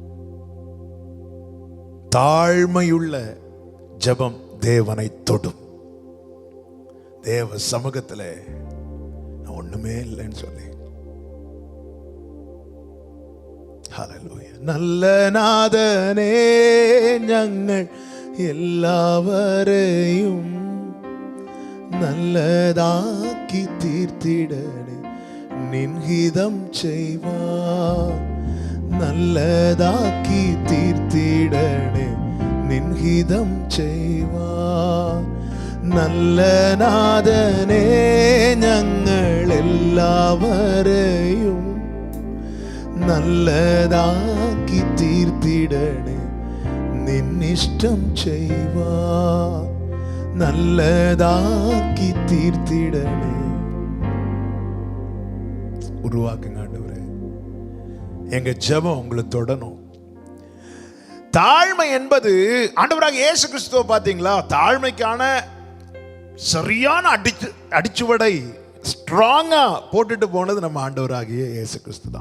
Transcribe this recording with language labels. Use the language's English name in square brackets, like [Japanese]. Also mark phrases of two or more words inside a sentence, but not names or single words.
[Tamil] தாழ்மையுள்ள ஜெபம் தேவனை தொடும். தேவ சமூகத்தில் நான் ஒண்ணுமே இல்லைன்னு சொல்லி, ஹல்லேலூயா. நல்ல நாதனே, [Malayalam] ഞങ്ങൾ എല്ലാവരെയും നല്ലതാക്കി തീർത്തിടണേ, നിൻഹിതം ചെയ്വാൻ നല്ലതാക്കി തീർത്തിടണേ, നിൻഹിതം ചെയ്വാൻ. നല്ല നാഥനേ, ഞങ്ങൾ എല്ലാവരെയും നല്ലതാക്കി തീർത്തിടണേ, നിന്നിഷ്ടം ചെയ്വാൻ നല്ലതാക്കി തീർത്തിടണേ. [Tamil] உருவாக்குங்க ஆண்டவரே, எங்க ஜெபம் உங்களை தொடணும். தாழ்மை என்பது ஆண்டவராக இயேசு கிறிஸ்துவை பார்த்தீங்களா, தாழ்மைக்கான சரியான அடிச்சுவடை ஸ்ட்ராங்கா போட்டுட்டு போனது நம்ம ஆண்டவராகிய இயேசு கிறிஸ்து தான்.